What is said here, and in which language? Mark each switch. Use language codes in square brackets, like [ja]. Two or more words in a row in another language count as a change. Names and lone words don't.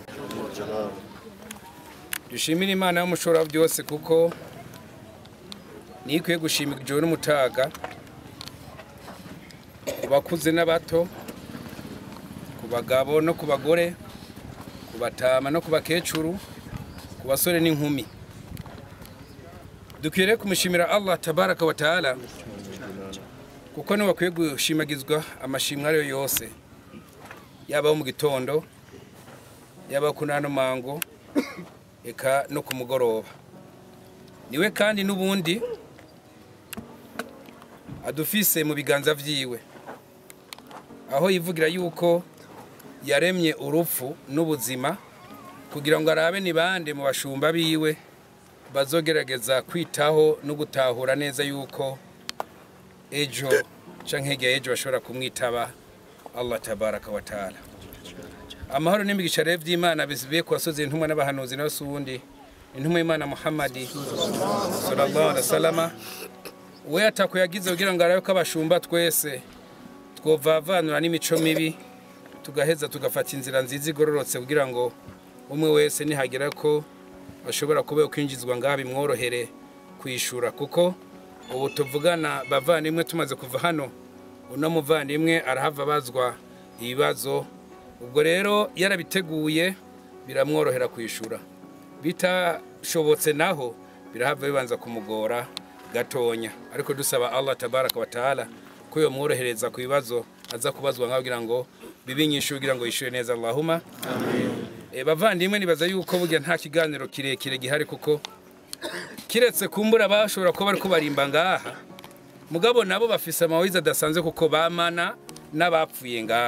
[rn] dushimira Imana y'umushora byose kuko nikwiye gushimira ijoro n'umutaga ku bakuze n'abato, ku bagabo no ku bagore, ku batama no ku bakecuru, ku basore n'inkumi. Dukwiriye kumushimira [ar] الله تبارك وتعالى [rn] kuko niwe akwiye gushimagizwa amashimwe ariyo yose, yaba mu gitondo, yaba ku nano mango, eka no ku mugoroba. Niwe kandi n'ubundi adufise mu biganza vyiwe, aho yivugira yuko yaremye urupfu n'ubuzima kugira ngo arabe ni bande mu bashumba biwe bazogerageza kwitaho no gutahura neza yuko ejo canke hirya ejo bashobora kumwitaba [ar] الله تبارك وتعالى. [rn] Amahoro n'imigisha rero vy'Imana bizibiye ku basozi intumwa n'abahanuzi n'abasundi, intumwa y'Imana Muhammadi [ar] صلى الله عليه وسلم, [rn] we atako yagize kugira ngo arabe ko abashumba twese twovavanura n'imico mibi, tugaheza tugafata inzira nziza igororotse kugira ngo umwe wese nihagira ko bashobora kuba kwinjizwa ngaha bimworohere kwishura. Kuko ubu tuvugana bavandimwe tumaze kuva hano, uno muvandimwe arahava bazwa ibibazo, ubwo rero yarabiteguye biramworohera kwishura. Bitashobotse naho birahava bibanza kumugora gatonya, ariko dusaba [ar] الله تبارك وتعالى [rn] ko yomworohereza ku bibazo aza kubazwa ngaho kugira ngo bibinyishe kugira ngo yishure neza. [ar] اللهم آمين. [rn] Bavandimwe nibaza yuko burya nta kiganiro kirekire gihari, kuko kiretse kumbura bashobora kuba bari kubarimba ngaha, mugabo nabo bafise amawiza adasanzwe kuko bamana n'abapfuye ngaha.